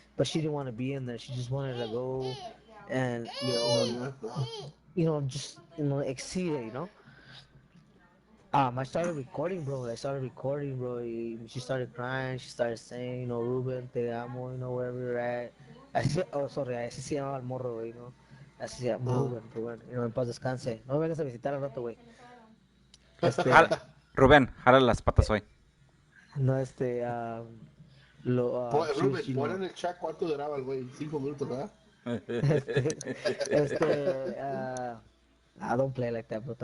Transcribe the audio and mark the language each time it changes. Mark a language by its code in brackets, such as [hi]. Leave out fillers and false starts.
[en] But she didn't want to be in there. She just wanted to go and, you know, just, you know, exceed it, you know. I started recording, bro. I started recording, bro. She started crying. She started saying, you know, Ruben, [es] te amo, [en] you know, wherever you're at. Oh, sorry, [es] así se llama el morro, güey, ¿no? Así se llama, Rubén, [en] you know, [es] en paz descanse. No me vengas a visitar al rato, güey. Rubén, jala las patas hoy. No, Ruben, [en] you [es] pon [en] know, [es] en el chat cuánto duraba el güey. 5 minutos, ¿verdad? este, [en] I don't play like that, bro.